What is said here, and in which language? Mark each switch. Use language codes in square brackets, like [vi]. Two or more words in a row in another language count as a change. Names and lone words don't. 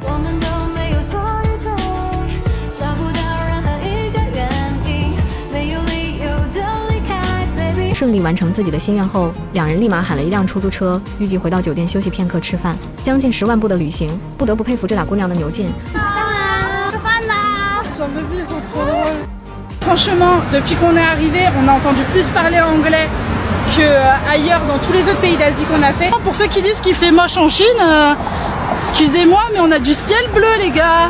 [zh] 顺利完成自己的心愿后，两人立马喊了一辆出租车，预计回到酒店休息片刻吃饭。将近10万步的旅行，不得不佩服这俩姑娘的牛劲。 [fr] Franchement, depuis qu'on est arrivé, on a entendu plus parler anglais qu'ailleurs dans tous les autres pays d'Asie qu'on a fait. Pour ceux qui disent qu'il fait moche en Chine, excusez-moi, mais on a du ciel bleu, les gars.